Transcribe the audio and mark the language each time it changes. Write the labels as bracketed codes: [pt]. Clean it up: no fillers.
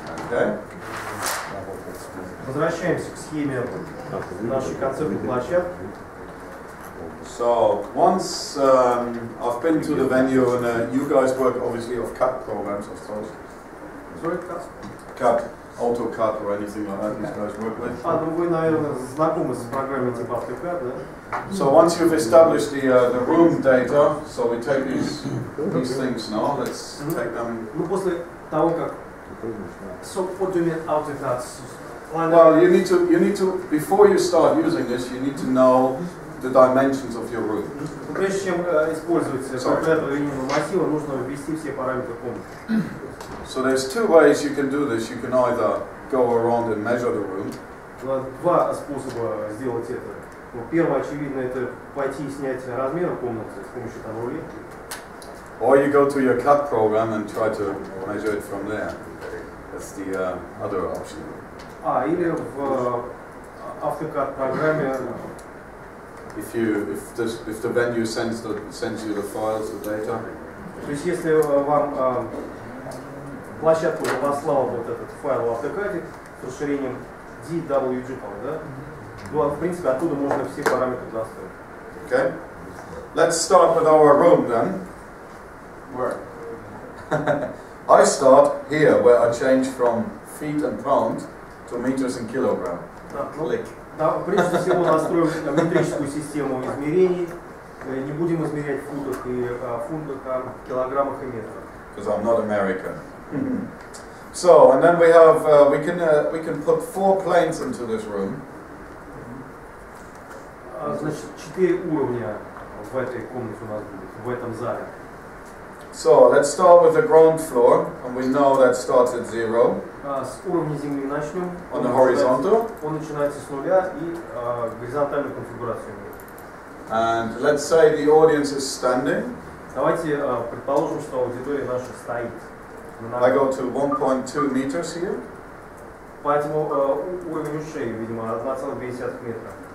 [en] Okay. [ru] Возвращаемся к схеме нашей концертной площадки. [en] So once I've been to the venue, and you guys work obviously of CAD programs, of course. Sorry, CAD? CAD, AutoCAD or anything like that these guys work with. [ru] Ну вы, наверное, знакомы с программой типа AutoCAD, да? [en] So once you've established the room data, so we take these things now, let's take them. [ru] Ну после того, как... [en] So what do you mean AutoCAD? Well, you need to, before you start using this, you need to know the dimensions of your room. [ru] Прежде чем использовать калькулятор линейного массива, нужно ввести все параметры комнаты. [en] So there's two ways you can do this. You can either go around and measure the room. [ru] Два способа сделать это. Первое, очевидно, это пойти и снять размеры комнаты с помощью там рулетки. [en] Or you go to your CAD program and try to measure it from there. That's the other option. [ru] Или в AutoCAD программе. [en] If the venue sends you the files, the data. [ru] То есть если вам площадка уже послала вот этот файл в AutoCAD с расширением DWG, да, то в принципе оттуда можно все параметры настроить. [en] Okay. Let's start with our room then. Where? I start here, where I change from feet and pound to meters and kilogram. Click. [ru] Прежде всего настроим метрическую систему измерений. Не будем измерять в футах и килограммах и метрах. [en] Because I'm not American. So, and then we have we can put 4 planes into this room. [ru] Значит, 4 уровня в этой комнате у нас будет, в этом зале. [en] So let's start with the ground floor, and we know that starts at 0. [ru] С уровня земли начнем. [en] On the horizontal. [ru] Он начинается с нуля и горизонтальную конфигурацию имеет. [en] And let's say the audience is standing. [ru] Давайте предположим, что аудитория наша стоит. [en] I go to 1.2 meters here. [ru] Поэтому уровень ушей, видимо, 1,2 метра.